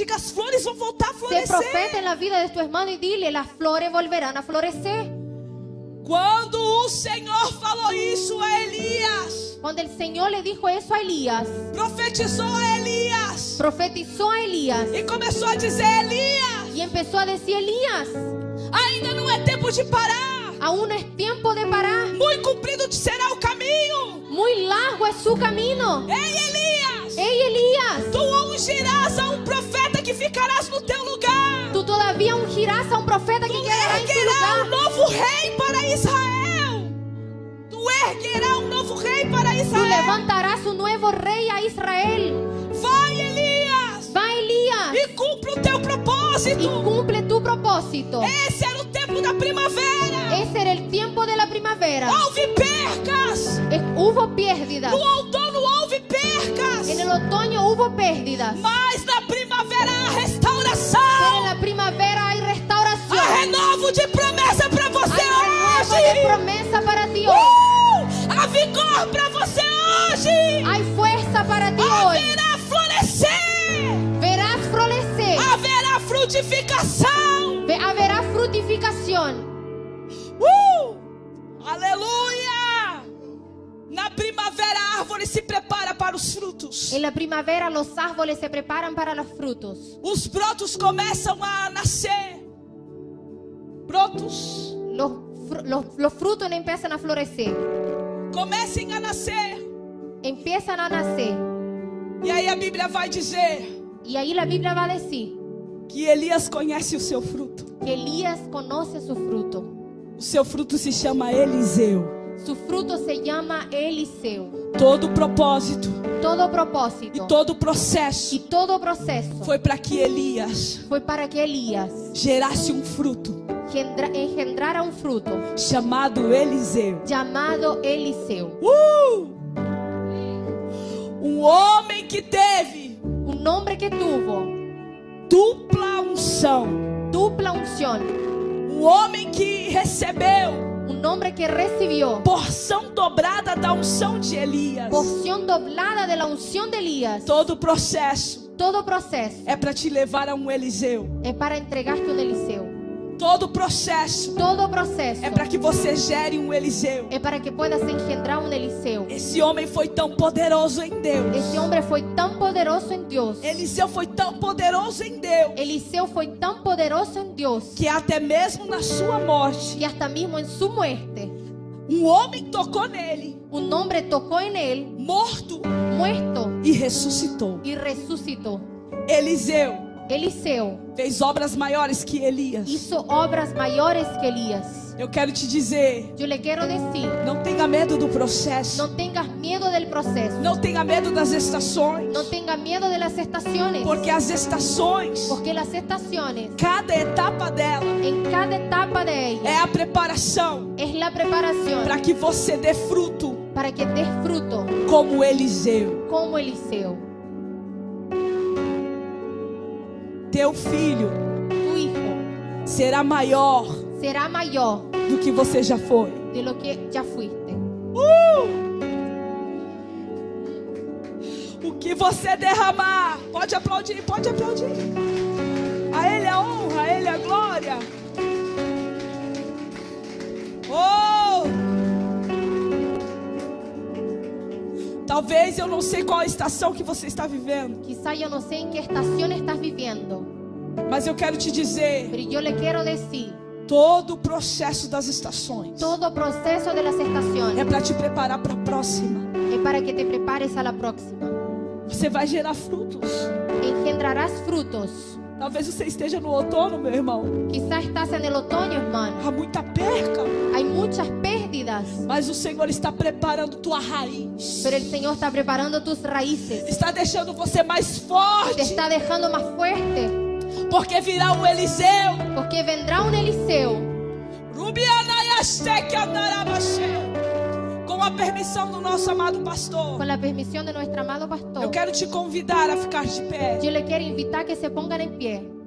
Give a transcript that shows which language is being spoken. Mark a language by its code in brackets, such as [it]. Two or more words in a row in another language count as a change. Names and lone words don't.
[pt] Diga: as flores vão voltar a [es] Sé [pt] florescer. [es] profeta en la vida de tu hermano y dile, las flores volverán a florecer. [pt] Quando o Senhor falou isso a Elias, [es] Cuando el Señor le dijo eso a Elías, [pt] profetizou a Elias [es] profetizó a Elías [pt] e começou a dizer: Elias, [es] y empezó a decir, Elías, [pt] ainda não é tempo de parar. [es] aún no es tiempo de parar. [pt] Muito comprido te será o caminho. [es] Muy largo es su camino. [pt] Ei, Elias, [es] Hey, Elías, [pt] tu ungirás a um profeta que ficarás no teu lugar. [es] tú todavía ungirás a un profeta que [pt] Tu [es] quedará en tu [pt] erguerá um [es] lugar. [pt] novo rei para Israel. Tu erguerá um novo rei para [es] Tú Israel. levantarás un nuevo rey a Israel. [pt] Vai, Elias, [es] Va, Elías, [pt] e cumpre o teu [es] y [pt] propósito. [es] cumple tu propósito. [pt] Esse era o tempo da primavera. [es] Ese era el tiempo de la primavera. [pt] Houve percas. [es] Hubo pérdidas. [pt] No outono houve percas. [es] En el otoño hubo pérdidas. [pt] Mas na primavera há [es] Pero en [pt] restauração. [es] la primavera hay restauración. [pt] Há renovo de promessa para você [es] Hay renuevo de [pt] hoje. [es] promesa para ti hoy. [pt] Há vigor para você hoje. [es] Hay fuerza para ti hoy. [pt] Haverá florescer. [es] Verás florecer. [pt] Haverá frutificação. [es] Habrá frutificación. [pt] Aleluia. Na primavera a árvore se prepara para os frutos. [es] En la primavera los árboles se preparan para los frutos. [pt] Os brotos começam a nascer. [es] Brotos. Los frutos empiezan a florecer. [pt] Comecem a nascer. [es] Empiezan a nacer. [pt] E aí a Bíblia vai dizer [es] Y ahí la Biblia va a decir [pt] que Elias conhece o seu fruto. [es] que Elías conoce su fruto. [pt] O seu fruto se chama Eliseu. [es] Su fruto se llama Eliseo. [pt] Todo propósito [es] Todo [pt] e [es] propósito [pt] todo processo [es] y todo proceso [pt] foi para que Elias [es] fue para que Elías [pt] gerasse um fruto [es] engendrara un fruto [pt] chamado Eliseu. [es] llamado Eliseo. [pt] Um homem que teve [es] Un hombre que tuvo [pt] dupla unção. [es] dupla unción. [pt] Um homem que recebeu [es] Un hombre que recibió [pt] porção dobrada da unção de Elias. [es] porción doblada de la unción de Elías. [pt] Todo processo [es] Todo proceso [pt] é para te levar a um Eliseu. [es] es para entregarte un Eliseo. [pt] Todo processo [es] Todo proceso [pt] é para que você gere um Eliseu. [es] es para que puedas engendrar un Eliseo. [pt] Esse homem foi tão poderoso em Deus. [es] Ese hombre fue tan poderoso en Dios. [pt] Eliseu foi tão poderoso em Deus [es] Eliseo fue tan poderoso en Dios [pt] que até mesmo na sua morte, [es] que hasta mismo en su muerte, [pt] um homem tocou nele, [es] un hombre tocó en él, [pt] morto, [es] muerto, [pt] e ressuscitou. [es] y resucitó. [pt] Eliseu [es] Eliseo [pt] fez obras maiores que Elias. [es] hizo obras mayores que Elías. [pt] Eu quero te dizer, [es] Yo le quiero decir, [pt] não tenha medo do processo. [es] no tengas miedo del proceso, [pt] Não tenha medo das estações. [es] no tengas miedo de las estaciones, [pt] Porque as estações, [es] porque las estaciones, [pt] cada etapa dela [es] en cada etapa de ella, [pt] é a preparação [es] es la preparación [pt] para que você dê fruto [es] para que des fruto [pt] como Eliseu. [es] como Eliseo. [pt] Teu filho [es] Tu hijo [pt] será maior [es] será mayor [pt] do que você já foi. [es] de lo que ya fuiste. [pt] O que você derramar, pode aplaudir, pode aplaudir. A Ele a honra, a Ele a glória. Oh! Talvez eu não sei qual a estação que você está vivendo, [es] Quizá yo no sé en qué estación estás viviendo, [pt] mas eu quero te dizer, [es] pero yo le quiero decir, [pt] todo o processo das estações [es] todo proceso de las [pt] é [es] estaciones [pt] para te preparar para a próxima. [es] es para que te prepares a la próxima. [pt] Você vai gerar frutos. [es] Engendrarás frutos. [pt] Talvez você esteja no outono, meu irmão. [es] Quizá estás en el otoño, hermano. [pt] Há muita perca, [es] Hay muchas pérdidas, [pt] mas o Senhor está preparando tua raiz. [es] pero el Señor está preparando tus raíces. [pt] Está deixando você mais [es] Te [pt] forte, [es] está dejando más fuerte, [pt] porque virá um Eliseu. [es] porque vendrá un Eliseo. [pt] Com a permissão do nosso amado pastor, [es] Con la permisión de nuestro amado [pt] eu [es] pastor, [pt] quero te convidar a ficar de pé. [es] yo le quiero invitar a que se pongan en pie.